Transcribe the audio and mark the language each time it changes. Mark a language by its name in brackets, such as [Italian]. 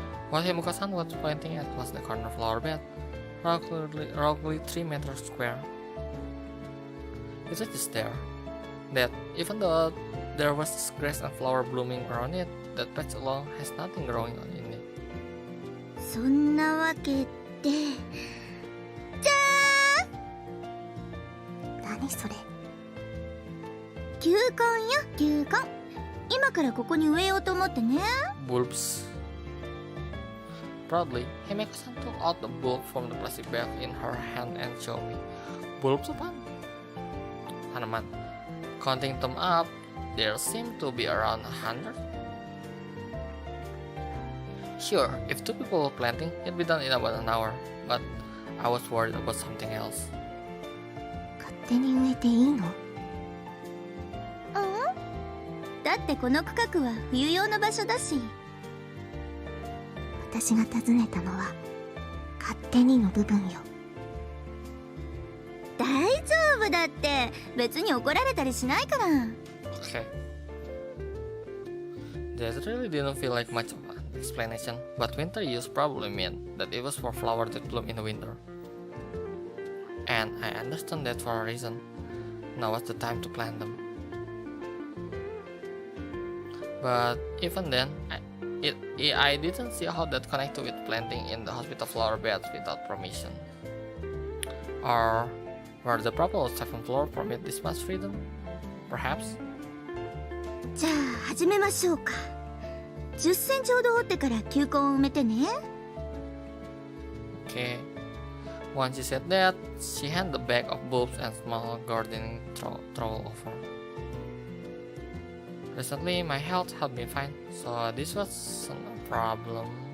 [English] What Himiko-san was pointing at was the corner flower bed, roughly 3 meters square. It was just there, that even though there was grass and flower blooming around it, that patch alone has nothing growing on in it. [Japanese] そんなわけで、じゃーん。何それ？球根よ、球根。今からここに植えようと思ってね。 [English] Bulbs. Proudly, Himeko-san took out the bulb from the plastic bag in her hand and showed me. [Indonesian] Bulbs apaan? Tanaman. [English] Counting them up, there seemed to be around 100. Sure, if 2 people were planting, it'd be done in about an hour, but I was worried about something else. [Japanese] 勝手に植えていいの？だってこの区画は冬用の場所だし。私が尋ねたのは勝手にの部分よ。大丈夫だって、別に怒られたりしないから。 [English] Okay. That really didn't feel like much of an explanation, but winter use probably meant that it was for flowers that bloom in the winter. And I understand that for a reason. Now was the time to plant them. But even then, I didn't see how that connected with planting in the hospital flower beds without permission. Or were the proper 7th floor permit this much freedom? Perhaps? [Japanese] じゃあ始めましょうか。10センチほど掘ってから球根を埋めてね。 [English] Okay. Once she said that, she handed the bag of bulbs and small gardening trowel over. Recently, my health had been fine, so this wasn't a problem.